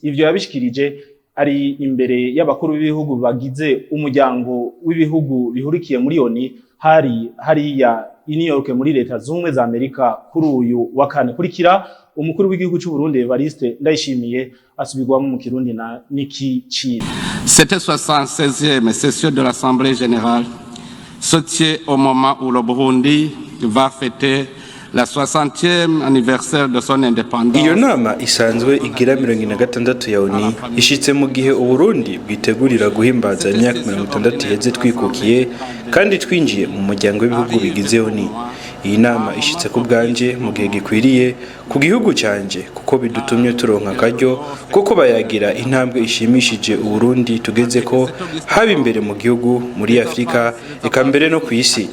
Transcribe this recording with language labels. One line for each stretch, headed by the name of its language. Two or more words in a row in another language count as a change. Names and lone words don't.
Rundi: Ivyo yabishikirije ari imbere y'abakuru b'ibihugu bagize umuryango w'ibihugu bihurikiye muri ONU hariya i New York muri Leta Zunze Ubumwe za Amerika kuri uyu wa kane. Kurikira umukuru w'igihugu cy'u Burundi Evariste Ndayishimiye asubirwamo mu Kirundi na Niki Chiri.
French: Cette 76e session de l'Assemblée générale se tient au moment où le Burundi va fêter la 60e anniversaire de son indépendance.
Rundi: Iyo nama isanzwe igira 76 ya ONU ishitse mu gihe Uburundi bwitegurira guhimbaza imyaka 60 yeze twikukiye kandi twinjiye mu muryango w'ibihugu bigize ONU. Iyi nama ishitse ku bwanje mu gihe gikwiriye ku gihugu canje kuko bidutumye turonka akaryo kuko bayagira intambwe ishimishije Uburundi tugeze ko haba imbere mu gihugu muri Afrika eka mbere no ku isi.